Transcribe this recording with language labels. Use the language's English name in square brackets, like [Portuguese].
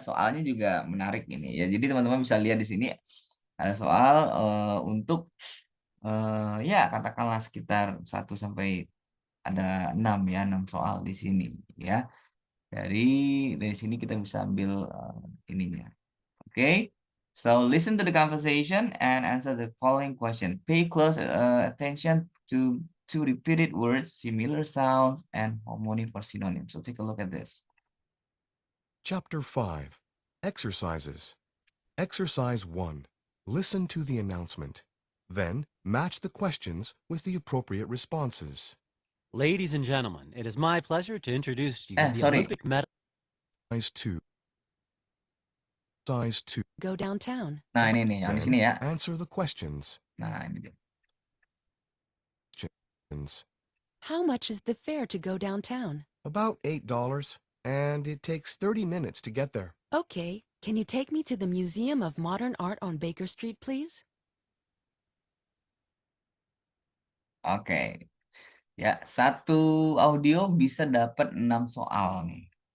[Indonesian] Soalnya juga menarik ini ya. Jadi teman-teman bisa lihat di sini ada soal untuk ya katakanlah sekitar 1 sampai ada 6 ya, 6 soal di sini ya. Dari sini kita bisa ambil ininya. Oke. [English] So listen to the conversation and answer the following question. Pay close attention to two repeated words, similar sounds, and homonym for synonyms. So take a look at this. Chapter 5. Exercises. Exercise 1. Listen to the announcement. Then match the questions with the appropriate responses. Ladies and gentlemen, it is my pleasure to introduce you the Sorry. Olympic medal. Size 2. Size 2. Go downtown. [Indonesian] Nah, ini nih, yang di sini ya. [English] Answer the questions. [Indonesian] Nah, ini dia. [English] How much is the fare to go downtown? About $8, and it takes 30 minutes to get there. Okay, can you take me to the Museum of Modern Art on Baker Street, please? [Indonesian] Oke. Ya, satu audio bisa dapat 6 soal nih.